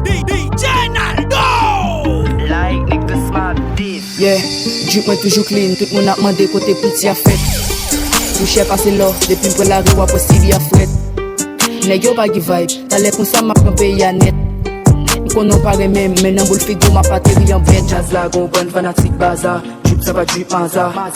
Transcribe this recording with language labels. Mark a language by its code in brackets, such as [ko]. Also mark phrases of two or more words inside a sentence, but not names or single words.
[ht] D J Naldo! [en] Like Nick the Smart Thief. [ht] Yeah, drip mwen toujou clean, tout moun ap mande kote piti a fèt. Tou chè pase lò, depi m pran lari w ap wè Sidi a fwèt. Nèg yo pa gi vibe, talè konsa m ap nan peyi a nèt. M konnen pa remen, men nan boul figo m ap ateri an bèt. Jazz la gon bon fanatik baza, drip sa pa drip maza.